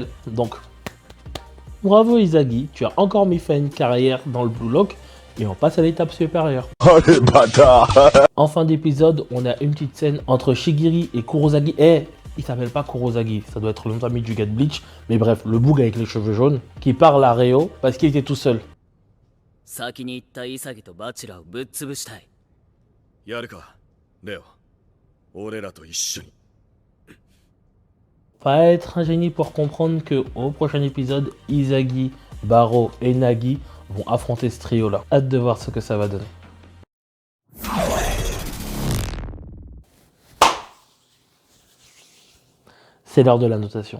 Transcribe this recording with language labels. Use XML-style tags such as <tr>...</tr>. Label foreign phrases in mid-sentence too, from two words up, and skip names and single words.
<fr>Donc, bravo Izagi, tu as encore mis fin à une carrière dans le Blue Lock et on passe à l'étape supérieure. Oh les bâtards. En fin d'épisode, on a une petite scène entre Shigiri et Kurosagi. Il s'appelle pas Kurosagi, ça doit être le nom de famille du gars de Bleach. Mais bref, le boug avec les cheveux jaunes, qui parle à Reo parce qu'il était tout seul.</fr> <ja>先に行った潔とバチェラをぶっ潰したい。やるか、レオ。俺らと一緒に。</ja> <fr>Pas être un génie pour comprendre que au prochain épisode, Izagi, Baro et Nagi vont affronter ce trio là. Hâte de voir ce que ça va donner. C'est l'heure de la notation.</fr>